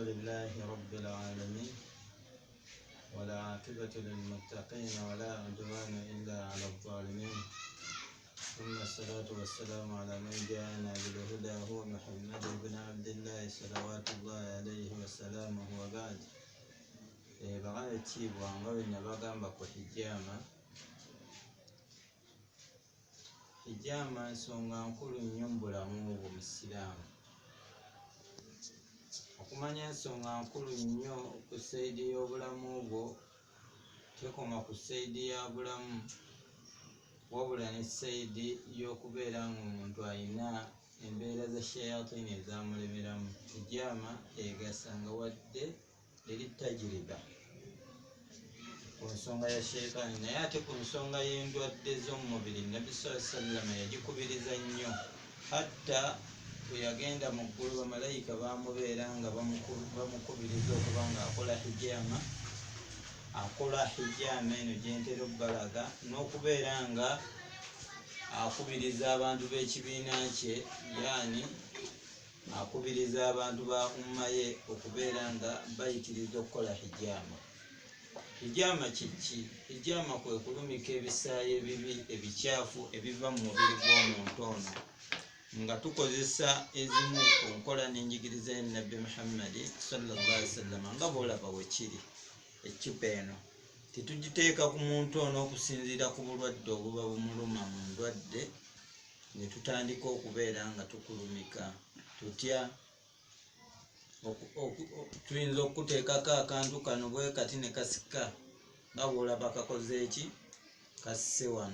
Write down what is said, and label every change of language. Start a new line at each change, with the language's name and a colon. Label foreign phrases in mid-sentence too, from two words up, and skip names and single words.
Arabic: لله رب العالمين ولا عاقبة للمتقين ولا عدوان إلا على الظالمين ثم الصلاة والسلام على من جاءنا بالهدى هو محمد بن عبد الله صلوات الله عليه وسلامه وبعد.
Ganda: Baganda ekitiibwa nga bwe nabagamba ku hijaama nsonga nkulu nnyo mu bulamu bw'Omusiraamu. Okumanya ensonga nkulu nnyo ku sayidi y'obulamu bwo tekoma ku sayidi ya bulamu, wabula ne sayidi y'okubeera ng'omuntu alina embeera za shayatini ezamulemeramu. Hijaama egasa nga wadde eri tajiriba ku nsonga ya sheitaani, naye ate ku nsonga y'endwadde z'omu mubiri Nabbi
Arabic: صلى الله عليه وسلم
Ganda: yagikubiriza nnyo. Hatta bwe yagenda mu ggulu bamalayika bamubeera nga bamukubiriza okuba nga akola hijaama eno gyentera obbalaga, n'okubeera nga akubiriza abantu b'ekibiina kye, yaani akubiriza abantu ba umma ye okubeera nga bayitiriza okukola hijaama. Hijaama kiki? Hijaama kwe kulumika ebisaayi ebibi ebikyafu ebiva mu mubiri gw'omuntu ono, nga tukozesa ezimu ku nkola n'enjigiriza ya Nabbi Muhammad
Arabic: صلى الله عليه وسلم.
Ganda: Nga bw'olaba wekiri eccupa eno, tetugiteeka ku muntu ono okusinziira ku bulwadde obuba bumuluma mu ndwadde, ne tutandika okubeera nga tukulumika tutya. Tuyinza okuteekako akantu kano bwe kati ne kasika, nga bw'olaba kakoze eki, kasse wano.